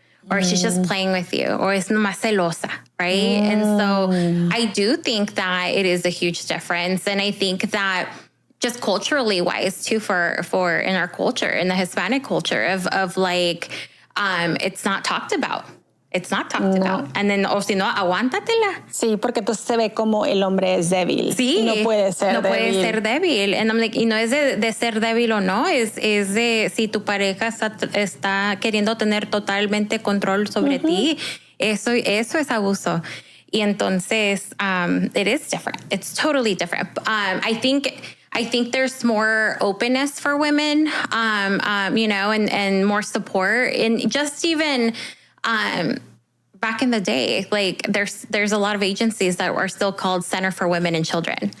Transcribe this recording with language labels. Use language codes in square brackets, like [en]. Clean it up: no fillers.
[en] Or she's just playing with you, or [es] es nomás celosa, [en] right? And so I do think that it is a huge difference. And I think that just culturally wise too, for in our culture, in the Hispanic culture of like, it's not talked about. It's not talked about. And then, [es] o si no, aguántatela. Sí, porque entonces se ve como el hombre es débil. Sí. Y no puede ser débil. No puede ser débil. [en] And I'm like, [es] y no es de ser débil o no, es de si tu pareja está queriendo tener totalmente control sobre ti, eso es abuso. Y entonces, [en] it is different. It's totally different. I think there's more openness for women, and more support. And just even, back in the day, like there's a lot of agencies that are still called Center for Women and Children.